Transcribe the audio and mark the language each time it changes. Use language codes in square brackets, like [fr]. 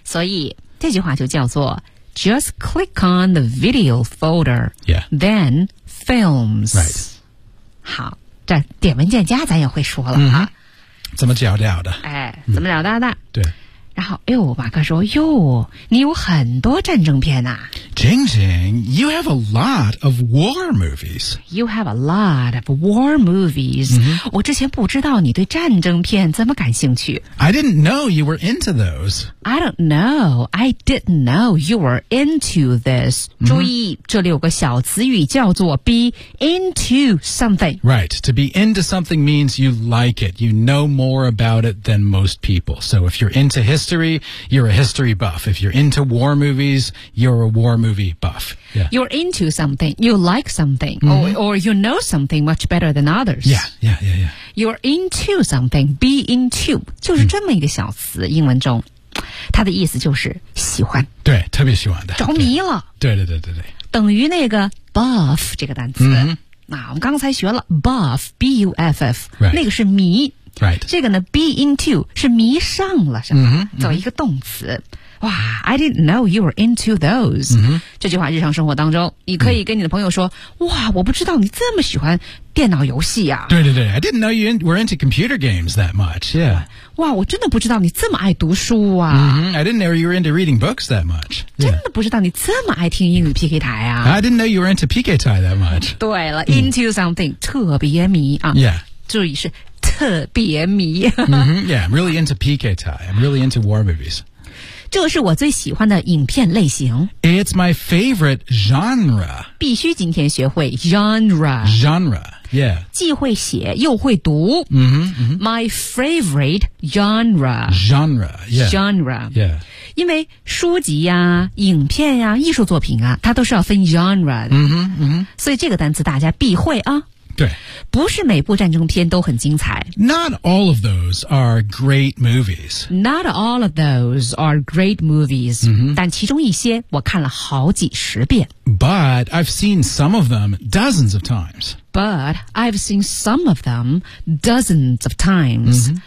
[zh] 所以这句话就叫做 [en] Just click on the video folder, yeah. then films. Right. [zh] 好，这点文件夹咱也会说了、 [en] mm-hmm. [zh] 啊。怎么找到的？哎，怎么找到的？对。然后，哎呦，马克说：“哟，你有很多战争片呐、啊。” [en] Jing Jing, you have a lot of war movies. You have a lot of war movies.、Mm-hmm. [zh] 我之前不知道你对战争片怎么感兴趣。 [en] I didn't know you were into those. I don't know. I didn't know you were into this.、Mm-hmm. [zh] 注意这里有个小词语叫做 [en] be into something. Right. To be into something means you like it. You know more about it than most people. So if you're into history, you're a history buff. If you're into war movies, you're a war movie buff.、Yeah. You're into something. You like something.、Mm-hmm. Or you know something much better than others. Yeah. You're into something. Be into. [zh] 就是这么一个小词、嗯、英文中。它的意思就是喜欢。对，特别喜欢的。着迷了。对。等于那个 buff 这个单词。 [en] Mm-hmm. [zh] 啊、我们刚才学了 buff, B-U-F-F,、 [en] right. [zh] 那个是迷。 [en] Right. [zh] 这个呢 be into, 是迷上了什么、 [en] mm-hmm, [zh] 作为一个动词。 [en] 哇 ,I didn't know you were into those.、 Mm-hmm. [zh] 这句话日常生活当中你可以跟你的朋友说、mm-hmm. 哇我不知道你这么喜欢电脑游戏啊。对。 [en] I didn't know you were into computer games that much, yeah. [zh] 哇我真的不知道你这么爱读书啊。 [en] Mm-hmm. I didn't know you were into reading books that much.、Yeah. [zh] 真的不知道你这么爱听英语 PK 台啊。 [en] I didn't know you were into PK 台 that much. [zh] 对了 ,into something,、mm-hmm. 特别迷啊。 [en] Yeah. [zh] 注意是特别迷。 [en] Mm-hmm. Yeah, I'm really into PK Thai. I'm really into war movies. [zh] 这是我最喜欢的影片类型。 [en] It's my favorite genre. [zh] 必须今天学会 genre. [en] Genre, yeah. [zh] 既会写又会读。 [en] Mm-hmm, mm-hmm. My favorite genre. Genre, yeah. Genre, yeah. [zh] 因为书籍啊影片啊艺术作品啊它都是要分 genre 的。 [en] Mm-hmm, mm-hmm. [zh] 所以这个单词大家必会啊。对，不是每部战争片都很精彩。 [en] Not all of those are great movies. Not all of those are great movies.、 Mm-hmm. [zh] 但其中一些我看了好几十遍。 [en] But I've seen some of them dozens of times. But I've seen some of them dozens of times.、